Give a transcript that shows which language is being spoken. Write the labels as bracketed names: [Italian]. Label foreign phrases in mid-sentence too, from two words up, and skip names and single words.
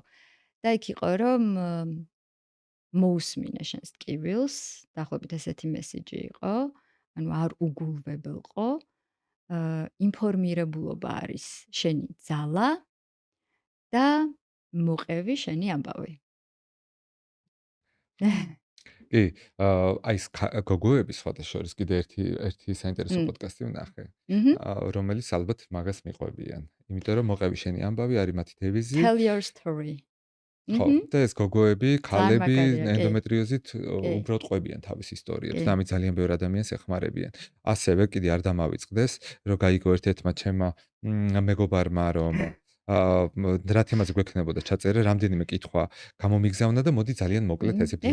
[Georgian] და იქ იყო, რომ მოусმინე შენს ტკივილს, დაახლოებით ესეთი მესიჯი იყო, ანუ არ უგულვებელყო, ინფორმირებულობა არის შენი ძალა და მოყევი შენი ამბავი. კი, აი ეს გოგოების სხვადასხვა კიდე ერთი საინტერესო პოდკასტი ვნახე, რომელიც ალბათ მაგას მიყვებიან. იმიტომ რომ მოყევი შენი ამბავი არის მათი დევიზი. [English] Tell your story. [Georgian] ხო, და ეს გოგოები, ქალები ენდომეტრიოზით უბრალოდ ყვებიან თავის ისტორიებს და ამით ძალიან ბევრ ადამიანს ეხმარებიან. ასევე კიდე არ დამავიწყდეს, რომ გაიგო ერთ-ერთმა ჩემმა მეგობარმა, რომ რა თემაზე გვექნებოდა ჩაწერე, რამდენიმე კითხვა გამომიგზავნა და მოდი ძალიან მოკლედ ესე ბლიც.